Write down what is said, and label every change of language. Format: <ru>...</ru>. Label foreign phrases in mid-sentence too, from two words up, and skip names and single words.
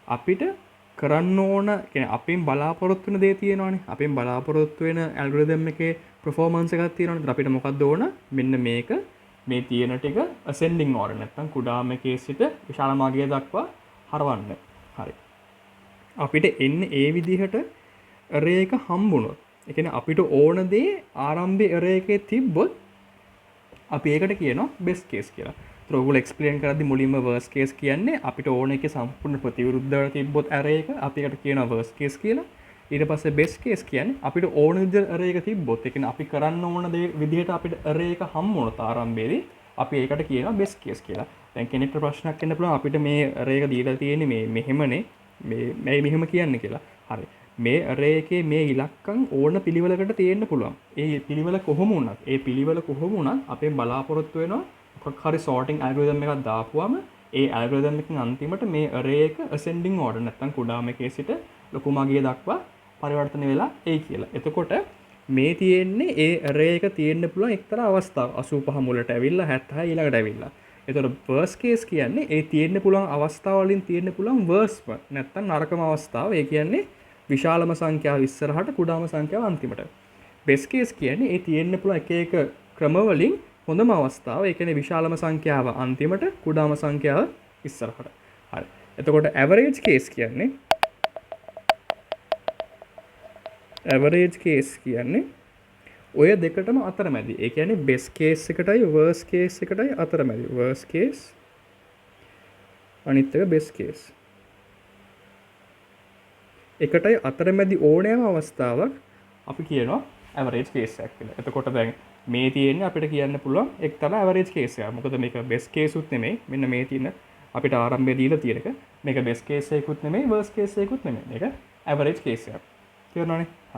<si>අපිට කරන්න ඕන කියන්නේ අපෙන් බලාපොරොත්තු වෙන දේ තියෙනවානේ. අපෙන් බලාපොරොත්තු වෙන ඇල්ගොරිතම් එකේ performance එකක් තියෙනවානේ. ඒත් අපිට මොකක්ද ඕන? මෙන්න මේක මේ තියෙන ටික</si> <en>ascending order</en> <si>නැත්නම් කුඩාම එකේ සිට විශාලම අගය දක්වා හරවන්න. හරි. අපිට එන්නේ ඒ විදිහට array එක හම්බුනොත්. ඒ කියන්නේ අපිට ඕන දේ ආරම්භයේ array එකේ තිබ්බොත් අපි ඒකට කියනවා</si> <en>best case</en> <si>කියලා. ඒතර ඔයගොල්ලෝ explain කරද්දි මුලින්ම</si> <en>worst case</en> <si>කියන්නේ අපිට ඕන එකේ සම්පූර්ණ ප්‍රතිවිරුද්ධව තිබ්බොත් array එක අපි ඒකට කියනවා</si> <en>worst case</en> <si>කියලා. ඊට පස්සේ</si> <en>best case</en> <si>කියන්නේ අපිට ඕන විදිහට array එක තිබ්බොත් ඒ කියන්නේ අපි කරන්න ඕන දේ විදිහට අපිට array එක හම්බුනොත් ආරම්භයේදී අපි ඒකට කියනවා</si> <en>best case</en> <si>කියලා. දැන් කෙනෙක්ට ප්‍රශ්නයක් එන්න පුළුවන් අපිට මේ array එක දීලා තියෙන්නේ මේ මෙහෙමනේ මේ මෙහෙම කියන්නේ කියලා. හරි. මේ array එකේ මේ ඉලක්කම් ඕන පිළිවෙලකට තියෙන්න පුළුවන්. ඒ පිළිවෙල කොහොම වුණත් අපේ බලාපොරොත්තු වෙනවා මොකක් හරි</si> <en>sorting algorithm</en> <si>එකක් දාපුවම ඒ algorithm එකෙන් අන්තිමට මේ array එක</si> <en>ascending order</en> <si>නැත්නම් කුඩාම එකේ සිට ලොකුම අගය දක්වා පරිවර්තන වෙලා එයි කියලා. එතකොට මේ තියෙන්නේ ඒ array එක තියෙන්න පුළුවන් එක්තරා අවස්ථාවක්. 85 මුලට ඇවිල්ලා 76 ඊළඟට ඇවිල්ලා. එතකොට</si> <en>worst case</en> <si>කියන්නේ ඒ තියෙන්න පුළුවන් අවස්ථාව වලින් තියෙන්න පුළුවන්</si> <en>worst one</en> <si>නැත්නම් නරකම අවස්ථාව. ඒ කියන්නේ විශාලම සංඛ්‍යාව ඉස්සරහට කුඩාම සංඛ්‍යාව අන්තිමට.</si> <en>best case</en> <si>කියන්නේ ඒ තියෙන්න පුළුවන් එක එක ක්‍රම වලින් හොඳම අවස්ථාව. ඒ කියන්නේ විශාලම සංඛ්‍යාව අන්තිමට කුඩාම සංඛ්‍යාව ඉස්සරහට. හරි. එතකොට</si> <en>average case</en> <si>කියන්නේ ඔය දෙකටම අතරමැදි. ඒ කියන්නේ</si> <en>best case</en> <si>එකටයි</si> <en>worst case</en> <si>එකටයි අතරමැදි.</si> <en>worst case</en> <si>අනිත් එක</si> <en>best case.</en> <si>එකටයි අතරමැදි ඕනෑම අවස්ථාවක් අපි කියනවා</si> <en>average case</en> <si>එකක් කියලා. එතකොට දැන් මේ තියෙන්නේ අපිට කියන්න පුළුවන් එක්තරා</si> <en>average case</en> <si>එකක්. මොකද මේක</si> <en>best case</en> <si>උත් නෙමෙයි. මෙන්න මේ තියෙන අපිට ආරම්භයේ දීලා තියෙන එක. මේක</si> <en>best case</en> <si>එකකුත් නෙමෙයි</si> <en>worst case</en> <si>එකකුත් නෙමෙයි. මේක</si> <en>average case</en> <si>එකක්. තේරුණානේ? හරි.</si>